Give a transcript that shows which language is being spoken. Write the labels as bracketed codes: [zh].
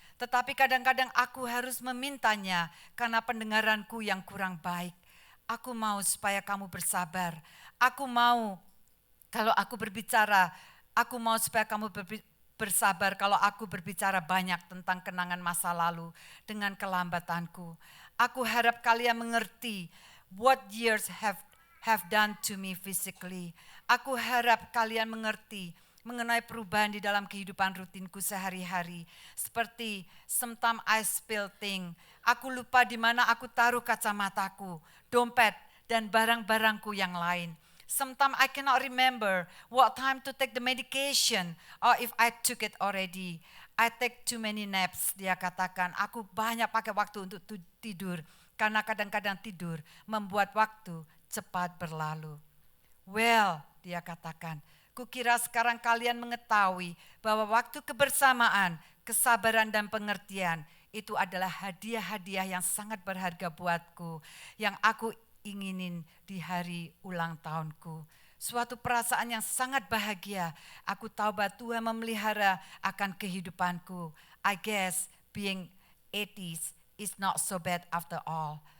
[id] Tetapi kadang-kadang aku harus memintanya karena pendengaranku yang kurang baik. Aku mau supaya kamu bersabar. Aku mau kalau aku berbicara, aku mau supaya kamu bersabar kalau aku berbicara banyak tentang kenangan masa lalu dengan kelambatanku. Aku harap kalian mengerti [en] what years have done to me physically. [id] Aku harap kalian mengerti mengenai perubahan di dalam kehidupan rutinku sehari-hari. Seperti [en] sometimes I spill thing. [id] Aku lupa di mana aku taruh kacamataku, dompet, dan barang-barangku yang lain. [en] Sometimes I cannot remember what time to take the medication or if I took it already. I take too many naps, [id] dia katakan. Aku banyak pakai waktu untuk tidur karena kadang-kadang tidur membuat waktu cepat berlalu. Well, dia katakan, kukira sekarang kalian mengetahui bahwa waktu kebersamaan, kesabaran dan pengertian itu adalah hadiah-hadiah yang sangat berharga buatku, yang aku inginin di hari ulang tahunku. Suatu perasaan yang sangat bahagia. Aku tahu bahwa Tuhan memelihara akan kehidupanku. [en] I guess being 80s is not so bad after all.